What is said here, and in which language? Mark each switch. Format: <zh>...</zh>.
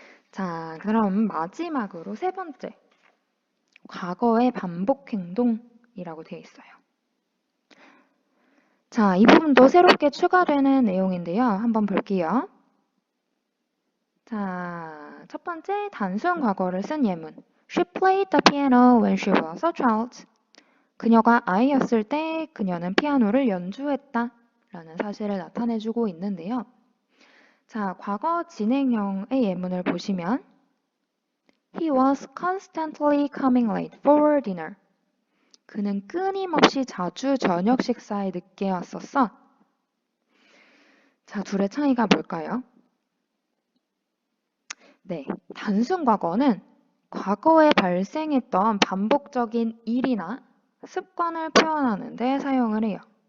<ko>자, 그럼 마지막으로 세 번째. 과거의 반복 행동이라고 되어 있어요. 자, 이 부분도 새롭게 추가되는 내용인데요. 한번 볼게요. 자, 첫 번째 단순 과거를 쓴 예문.</ko> <en>She played the piano when she was a child.</en> <ko>그녀가 아이였을 때 그녀는 피아노를 연주했다 라는 사실을 나타내주고 있는데요. 자, 과거 진행형의 예문을 보시면</ko> <en>He was constantly coming late for dinner.</en> <ko>그는 끊임없이 자주 저녁 식사에 늦게 왔었어. 자, 둘의 차이가 뭘까요? 네, 단순 과거는 과거에 발생했던 반복적인 일이나 습관을 표현하는 데 사용을 해요.</ko>